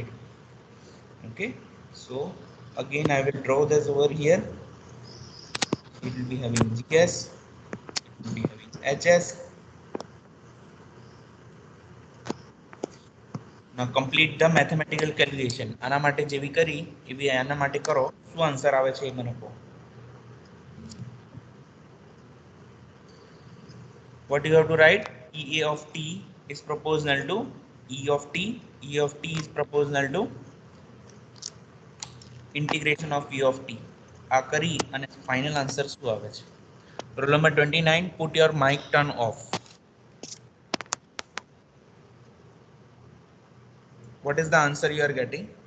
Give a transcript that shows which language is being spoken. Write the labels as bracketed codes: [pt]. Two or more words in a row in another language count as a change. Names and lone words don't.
[en] Okay, so again I will draw this over here. It will be having GS, it will be having HS. Now complete the mathematical calculation. [gu] આના માટે જેવી કરી એવી આના માટે કરો. શું આન્સર આવે છે એ મને કહો. [en] What you have to write? EA of t is proportional to E of t. E of t is proportional to integration of V of t. [gu] આ કરી અને [en] final answer [gu] શું આવે છે? [en] roll number [gu] 29, [en] put your mic turn off. What is the answer you are getting?